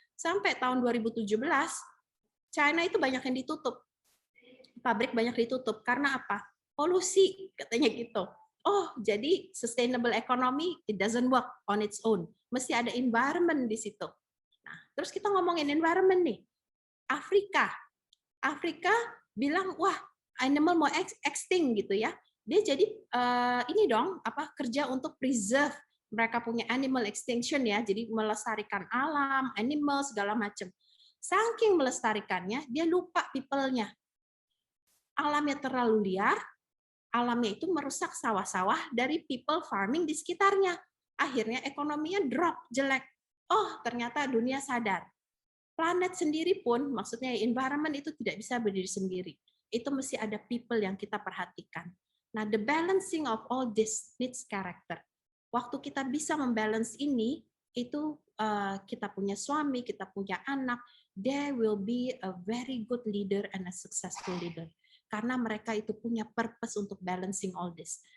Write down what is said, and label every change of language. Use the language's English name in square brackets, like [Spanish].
[Indonesian] Sampai tahun 2017, China itu banyak yang ditutup. Pabrik banyak ditutup. Karena apa? Polusi, katanya gitu. [English] Oh, jadi sustainable economy, it doesn't work on its own. [Indonesian] Mesti ada environment di situ. Nah, terus kita ngomongin environment nih. Afrika bilang, wah, animal mau extinct gitu ya. Dia jadi ini dong, kerja untuk preserve. Mereka punya animal extinction ya, jadi melestarikan alam, animal, segala macam. Saking melestarikannya, dia lupa people-nya. Alamnya terlalu liar, alamnya itu merusak sawah-sawah dari people farming di sekitarnya. Akhirnya ekonominya drop, jelek. Oh, ternyata dunia sadar. Planet sendiri pun, maksudnya environment itu tidak bisa berdiri sendiri. Itu mesti ada people yang kita perhatikan. [English] Nah, the balancing of all this needs character. [Indonesian] Waktu kita bisa membalance ini, itu kita punya suami, kita punya anak, [English] they will be a very good leader and a successful leader. [Indonesian] Karena mereka itu punya purpose untuk [English] balancing all this.